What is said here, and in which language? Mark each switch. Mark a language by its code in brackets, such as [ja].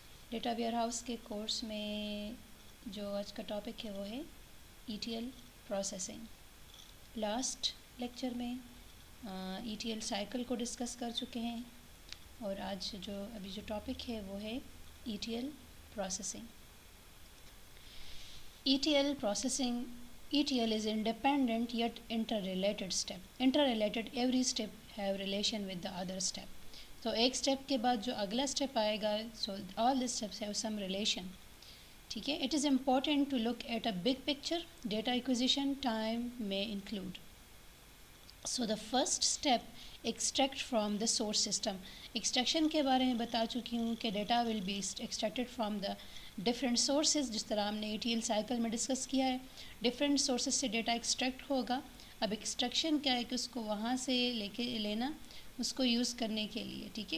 [ur] Data where house کے course میں جو آج کا ٹاپک ہے وہ ہے E T L processing. Last lecture میں ای ٹی ایل سائیکل کو ڈسکس کر چکے ہیں اور آج ابھی جو ٹاپک ہے وہ ہے E T L processing. [en] ETL processing. ETL is independent yet interrelated step. Interrelated, every step have relation with the other step. [ur] تو ایک اسٹیپ کے بعد جو اگلا اسٹیپ آئے گا [en] So all the steps have some relation. [ur] ٹھیک ہے. [en] It is important to look at a big picture. Data acquisition time may include. So the first step, extract from the source system. [ur] Extraction کے بارے میں بتا چکی ہوں کہ [en] Data will be extracted from the different sources. [ur] جس طرح ہم نے ای ٹی ایل سائیکل میں ڈسکس کیا ہے, ڈفرینٹ سورسز سے ڈیٹا ایکسٹریکٹ ہوگا. اب ایکسٹریکشن کیا ہے کہ اس کو وہاں سے لینا اس کو یوز کرنے کے لیے. ٹھیک ہے.